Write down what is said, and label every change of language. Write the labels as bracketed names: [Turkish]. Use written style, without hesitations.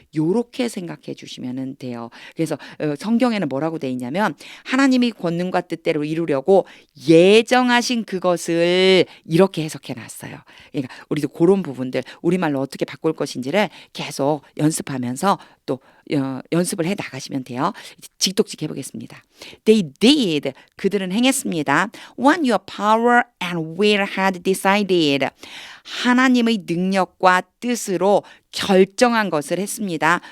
[Korean] 요렇게 생각해 주시면 돼요. 그래서 성경에는 뭐라고 돼 있냐면 하나님이 권능과 뜻대로 이루려고 예정하신 그것을 이렇게 해석해 놨어요. 그러니까 우리도 그런 부분들 우리말로 어떻게 바꿀 것인지를 계속 연습하면서 또 연습을 해 나가시면 돼요. 직독직 해보겠습니다. [English] They did. [Korean] 그들은 행했습니다. [English] What your power and will had decided. [Korean] 하나님의 능력과 뜻으로 결정한 것을 했습니다.